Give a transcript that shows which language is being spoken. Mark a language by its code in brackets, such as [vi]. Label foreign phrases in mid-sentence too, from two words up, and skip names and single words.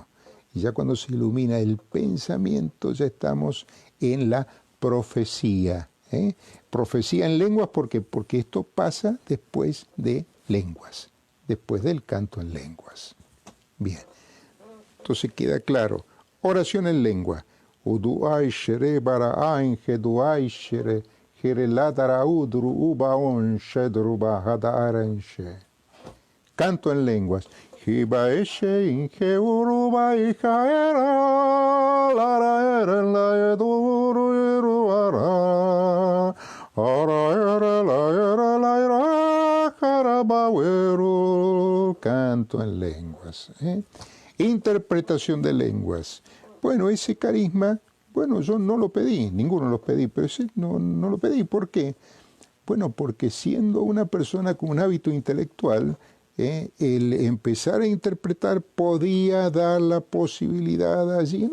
[es] Y ya cuando se ilumina el pensamiento, ya estamos en la profecía. Profecía en lenguas, porque esto pasa después de lenguas, después del canto en lenguas. Bien, entonces queda claro. Oración en lengua. Uduaishere bara ainge duaishere jereladara udru uba onche druba hada arenche. Canto en lenguas. Hibaeshe inge uruba ijaera lara eren la eduru iruara ara era la era la era jarabaweru. Canto en lenguas. Interpretación de lenguas. Bueno, ese carisma, bueno, yo no lo pedí, ninguno lo pedí, pero ese no lo pedí. ¿Por qué? Bueno, porque siendo una persona con un hábito intelectual, el empezar a interpretar podía dar la posibilidad allí.